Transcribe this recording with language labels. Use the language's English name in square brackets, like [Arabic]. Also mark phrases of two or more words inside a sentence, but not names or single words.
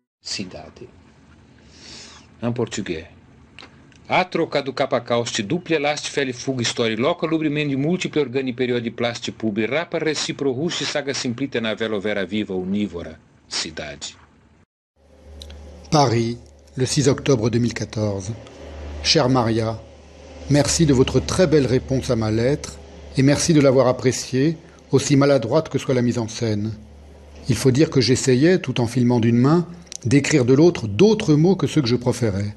[Portuguese] cidade. Em português. A troca do capacauste duple elasti feli fug story loca lubrimendi multiple organi periodi plasti publi rapa recipro rusti saga simplite na velo vera viva unívora cidade. [French] Paris, le 6 octobre 2014. Chère Maria, merci de votre très belle réponse à ma lettre et merci de l'avoir appréciée, aussi maladroite que soit la mise en scène. Il faut dire que j'essayais, tout en filmant d'une main, d'écrire de l'autre d'autres mots que ceux que je proférais.